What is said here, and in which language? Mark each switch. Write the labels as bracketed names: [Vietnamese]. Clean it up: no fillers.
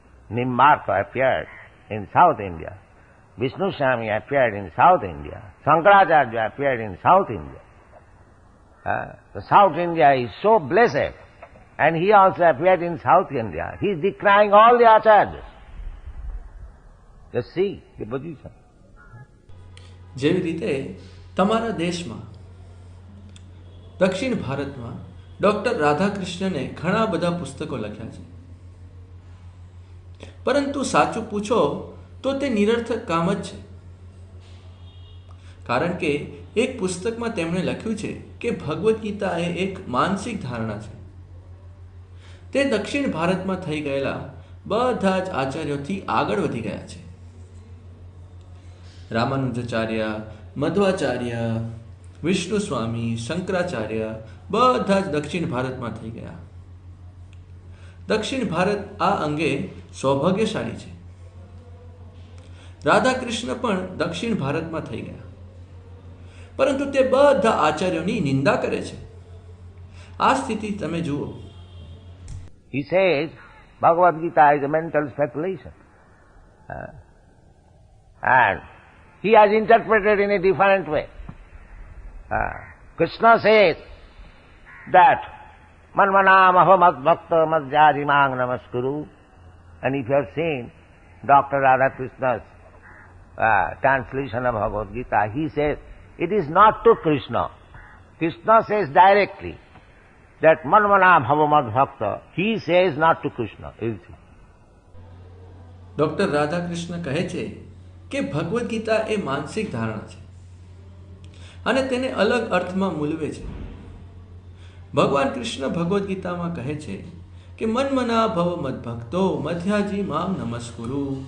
[English] Nimbarka appeared in South India. Vishnu Swami appeared in South India. Shankaracharya appeared in South India. The South India is so blessed, and he also appeared in South India. He is decrying all the acharyas. Just see the position. [Gujarati] જેવી રીતે તમારા દેશમાં દક્ષિણ ભારતમાં doctor રાધાકૃષ્ણને ઘણા બધા પુસ્તકો લખ્યા છે, પરંતુ સાચું પૂછો તો તે નિરર્થક કામ જ છે. કારણ કે એક પુસ્તકમાં તેમણે લખ્યું છે કે ભગવદ્ ગીતા એ એક માનસિક ધારણા છે. તે દક્ષિણ ભારતમાં થઈ ગયેલા બધા જ આચાર્યોથી આગળ વધી ગયા છે. રામાનુજાચાર્ય, મધ્વાચાર્ય, વિષ્ણુ સ્વામી, શંકરાચાર્ય બધા જ દક્ષિણ ભારતમાં થઈ ગયા. દક્ષિણ ભારત આ અંગે સૌભાગ્યશાળી છે. રાધાકૃષ્ણ પણ દક્ષિણ ભારતમાં થઈ ગયા, પરંતુ તે બધા આચાર્યોની નિંદા કરે છે. આ સ્થિતિ તમે જુઓ. [English] He says Bhagavad Gita is a mental speculation. And he has interpreted in a different way. Krishna says that [Sanskrit] manmanam ahamad bhakta madhyajimang namaskuru. [English] And if you have seen Dr. Radha Krishna's translation of Bhagavad Gita, he says it is not to Krishna. Krishna says directly that [Sanskrit] manmanam ahamad bhakta. [English] He says not to Krishna. [Gujarati] Doctor Radhakrishna કહે છે કે ભગવદ્ ગીતા એ માનસિક ધારણા છે અને તેને અલગ અર્થમાં મૂલવે છે. ભગવાન કૃષ્ણ ભગવદ્ ગીતામાં કહે છે કે [Sanskrit] મનમના ભવ મદભક્તો મધ્યાજી મામ નમસ્કુરુ.